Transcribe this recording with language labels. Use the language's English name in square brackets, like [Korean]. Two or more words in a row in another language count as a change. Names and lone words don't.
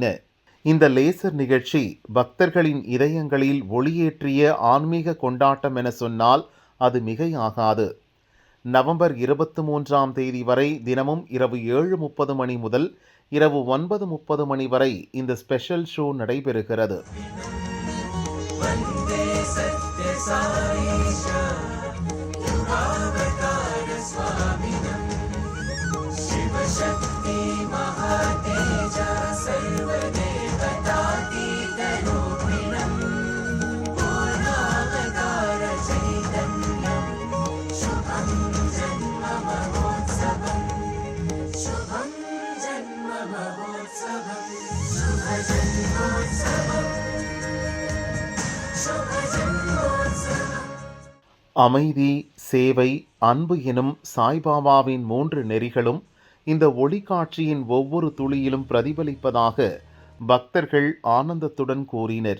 [Tamil] இந்த லேசர் நிகழ்ச்சி பக்தர்களின் இதயங்களில் ஒளியேற்றிய ஆன்மீக கொண்டாட்டம் என சொன்னால் அது மிகையாகாது. நவம்பர் 23ஆம் தேதி வரை தினமும் இரவு 7:30 மணி முதல் இரவு 9:30 மணி வரை இந்த [English] special show [Tamil] நடைபெறுகிறது. [Sanskrit] वन्दे सत्य साईश युगावतार स्वामिनं शिवशक्ति महातेज सर्वदेवतातीतरूपिणं पूर्णावतार चैतन्यं शुभं जन्म महोत्सवं शुभं जन्म महोत्सवं शुभ जन्मोत्सवं. [Tamil] அமைதி, சேவை, அன்பு எனும் சாய்பாபாவின் 3 நெறிகளும் இந்த ஒளி காட்சியின் ஒவ்வொரு துளியிலும் பிரதிபலிப்பதாக பக்தர்கள் ஆனந்தத்துடன் கூறினர்.